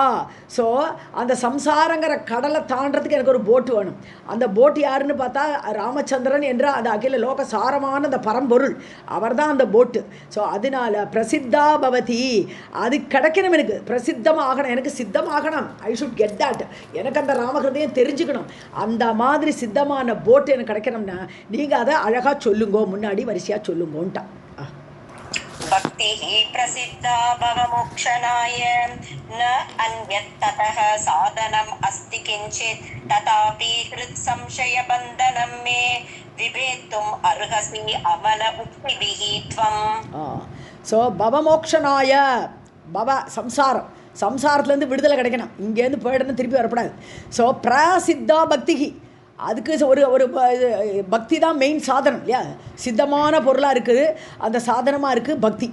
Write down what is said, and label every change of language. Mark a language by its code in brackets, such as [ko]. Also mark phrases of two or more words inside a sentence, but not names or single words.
[ta] ஸோ அந்த சம்சாரங்கிற கடலை தாண்டறதுக்கு எனக்கு ஒரு போட்டு வேணும். அந்த போட்டு யாருன்னு பார்த்தா ராமச்சந்திரன் என்ற அந்த அகில லோக சாரமான அந்த பரம்பொருள், அவர் தான் அந்த போட்டு. ஸோ அதனால [sa] प्रसिद्धा भवति, [ta] அது கிடைக்கணும், எனக்கு பிரசித்தமாகணும், எனக்கு சித்தமாகணும். [en] I should get that. [ta] எனக்கு அந்த ராமகிருதையும் தெரிஞ்சுக்கணும். அந்த மாதிரி சித்தமான போட்டு எனக்கு கிடைக்கணும்னா நீங்கள் அதை அழகாக சொல்லுங்கோ, முன்னாடி வரிசையாக சொல்லுங்கோன்ட்டான். [sa] भक्तिः प्रसिद्धा भवमोक्षणाय न अन्यत्ततः साधनम् अस्ति किञ्चित् तथापि हृत्संशयबन्धनं मे विभेत्तुम् अर्हसि अमल उक्तिभिः त्वम्. [ta] ஸோ பவமோக்ஷனாய, பவ சம்சாரம், சம்சாரத்துலேருந்து விடுதலை கிடைக்கணும், இங்கேருந்து போயிடணும், திருப்பி வரக்கூடாது. ஸோ பிரசித்தா பக்திகி, அதுக்கு ஒரு பக்தி தான் மெயின் சாதனம் இல்லையா. சித்தமான பொருளாக இருக்குது, அந்த சாதனமாக இருக்குது பக்தி.